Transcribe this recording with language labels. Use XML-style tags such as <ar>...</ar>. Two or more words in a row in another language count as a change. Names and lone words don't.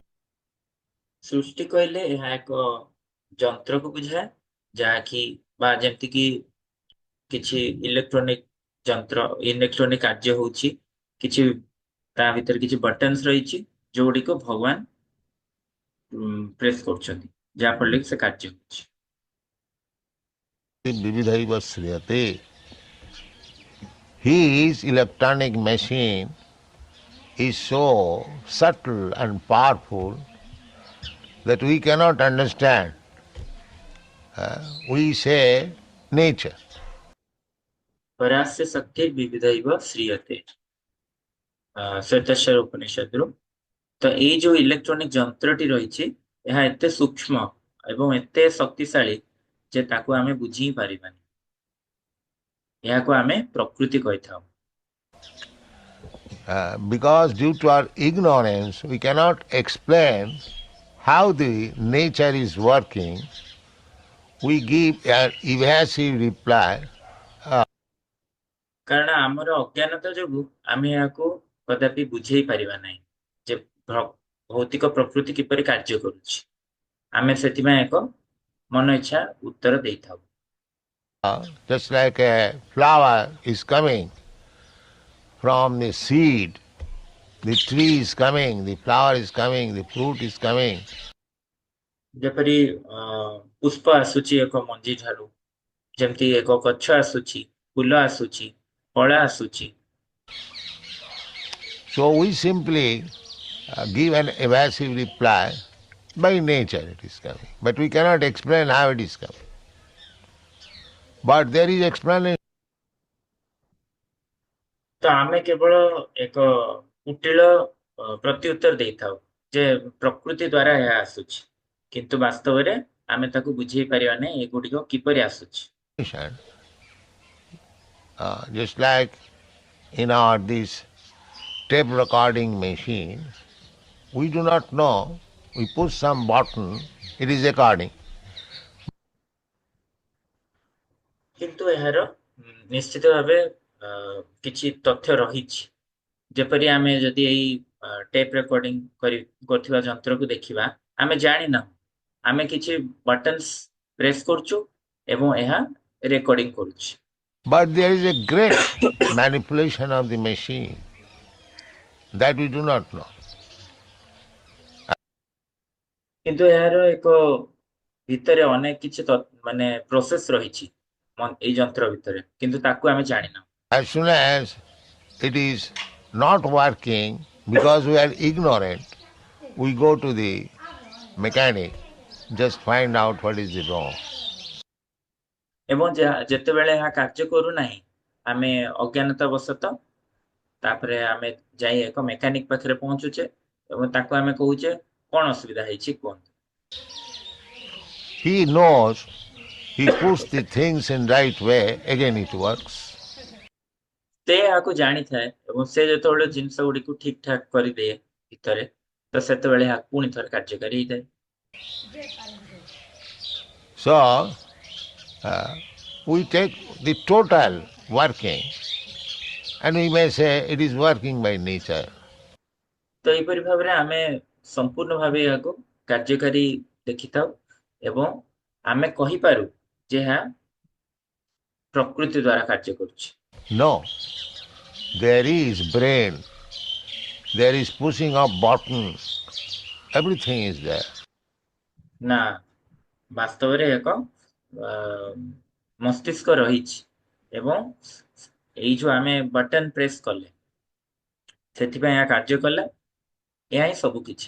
<or>ସୃଷ୍ଟି କହିଲେ ଏହା ଏକ ଯନ୍ତ୍ରକୁ ବୁଝାଏ, ଯାହାକି ବା ଯେମିତିକି କିଛି ଇଲେକ୍ଟ୍ରୋନିକ ଯନ୍ତ୍ର, ଇଲେକ୍ଟ୍ରୋନିକ କାର୍ଯ୍ୟ ହଉଛି, କିଛି ତା ଭିତରେ କିଛି ବଟନ୍ସ ରହିଛି ଯୋଉଗୁଡ଼ିକୁ ଭଗବାନ ପ୍ରେସ୍ କରୁଛନ୍ତି, ଯାହା ଫଳରେ ସେ କାର୍ଯ୍ୟ ହଉଛି।</or> <sa>विविधैव श्रियते.</sa> <en>His electronic machine is so subtle and powerful that we cannot understand. We say nature.</en> <sa>ପରାସ୍ୟ ଶକ୍ତି ବିବିଧୈବ ଶ୍ରୀୟତେ,</sa> <or>ଶ୍ୱେତଶ୍ୱର ଉପନିଷଦରୁ। ତ ଏଇ ଯୋଉ ଇଲେକ୍ଟ୍ରୋନିକ ଯନ୍ତ୍ରଟି ରହିଛି, ଏହା ଏତେ ସୂକ୍ଷ୍ମ ଏବଂ ଏତେ ଶକ୍ତିଶାଳୀ ଯେ ତାକୁ ଆମେ ବୁଝି ହିଁ ପାରିବାନି। ଏହାକୁ ଆମେ ପ୍ରକୃତି କହିଥାଉ।</or> <en>Because due to our ignorance, we cannot explain how the nature is working. We give an evasive reply.</en> <or>କାରଣ ଆମର ଅଜ୍ଞାନତା ଯୋଗୁ ଆମେ ଏହାକୁ କଦାପି ବୁଝେଇ ପାରିବା ନାହିଁ ଯେ ଭୌତିକ ପ୍ରକୃତି କିପରି କାର୍ଯ୍ୟ କରୁଛି। ଆମେ ସେଥିପାଇଁ ଏକ ମନ ଇଚ୍ଛା ଉତ୍ତର ଦେଇଥାଉ।</or> <en>Just like a flower is coming from the seed, the tree is coming, the flower is coming, the fruit is coming.</en> <or>ଯେପରି ପୁଷ୍ପ ଆସୁଛି ଏକ ମଞ୍ଜି ଠାରୁ, ଯେମିତି ଏକ ଗଛ ଆସୁଛି, ଫୁଲ ଆସୁଛି, ଫଳ ଆସୁଛି।</or> <en>So we simply give an evasive reply. By nature it is coming. But we cannot explain how it is coming. But there is explanation.</en> <or>ତ ଆମେ କେବଳ ଏକ କୁଟିଳ ପ୍ରତ୍ୟୁତ୍ତର ଦେଇଥାଉ ଯେ ପ୍ରକୃତି ଦ୍ୱାରା ଏହା ଆସୁଛି, କିନ୍ତୁ ବାସ୍ତବରେ ଆମେ ତାକୁ ବୁଝେଇ ପାରିବା ନାହିଁ ଏଗୁଡ଼ିକ କିପରି ଆସୁଛି।</or> <en>Just like in our this tape recording machine, we do not know. We push some button, it is recording.</en> <or>କିନ୍ତୁ ଏହାର ନିଶ୍ଚିତ ଭାବେ କିଛି ତଥ୍ୟ ରହିଛି। ଯେପରି ଆମେ ଯଦି ଏଇ ଟେପ୍ ରେକର୍ଡିଂ କରୁଥିବା ଯନ୍ତ୍ରକୁ ଦେଖିବା, ଆମେ ଜାଣିନାହୁଁ, ଆମେ କିଛି ବଟନ୍ସ ପ୍ରେସ୍ କରୁଛୁ ଏବଂ ଏହା ରେକର୍ଡିଂ କରୁଛି।</or> <en>But there is a great manipulation of the machine that we do not know.</en> <or>କିନ୍ତୁ ଏହାର ଏକ ଭିତରେ ଅନେକ କିଛି ମାନେ ପ୍ରୋସେସ ରହିଛି ଏଇ ଯନ୍ତ୍ର ଭିତରେ, କିନ୍ତୁ ତାକୁ ଆମେ ଜାଣିନାହୁଁ।</or> <en>As soon as it is not working because we are ignorant, we go to the mechanic, just find out what is the wrong.</en> <or>ଏବଂ ଯେତେବେଳେ ଏହା କାର୍ଯ୍ୟ କରୁନାହିଁ, ଆମେ ଅଜ୍ଞାନତା ବଶତଃ ତାପରେ ଆମେ ଯାଇ ଏକ ମେକାନିକ ପାଖରେ ପହଞ୍ଚୁଛେ ଏବଂ ତାକୁ ଆମେ କହୁଛେ କଣ ଅସୁବିଧା ହେଇଛି କୁହନ୍ତୁ।</or> <en>He knows, he puts the things in right way, again it works.</en> <or>ସେ ଏହାକୁ ଜାଣିଥାଏ ଏବଂ ସେ ଯେତେବେଳେ ଜିନିଷ ଗୁଡିକୁ ଠିକ ଠାକ କରିଦିଏ ଭିତରେ, ତ ସେତେବେଳେ ଏହା ପୁଣି ଥରେ କାର୍ଯ୍ୟକାରୀ ହେଇଥାଏ।</or> <en>So, we take the total working and we may say it is working by nature.</en> <or>ତ ଏହିପରି ଭାବରେ ଆମେ ସମ୍ପୂର୍ଣ୍ଣ ଭାବେ ଏହାକୁ କାର୍ଯ୍ୟକାରୀ ଦେଖିଥାଉ ଏବଂ ଆମେ କହିପାରୁ ଯେ ଏହା ପ୍ରକୃତି ଦ୍ୱାରା କାର୍ଯ୍ୟ କରୁଛି।</or> <en>No, there is brain, there is pushing of buttons, everything is there.</en> <or>ନା, ବାସ୍ତବରେ ଏକ ମସ୍ତିଷ୍କ ରହିଛି ଏବଂ ଏଇ ଯୋଉ ଆମେ ବଟନ ପ୍ରେସ୍ କଲେ ସେଥିପାଇଁ ଏହା କାର୍ଯ୍ୟ କଲା, ଏହା ହିଁ ସବୁ କିଛି।</or>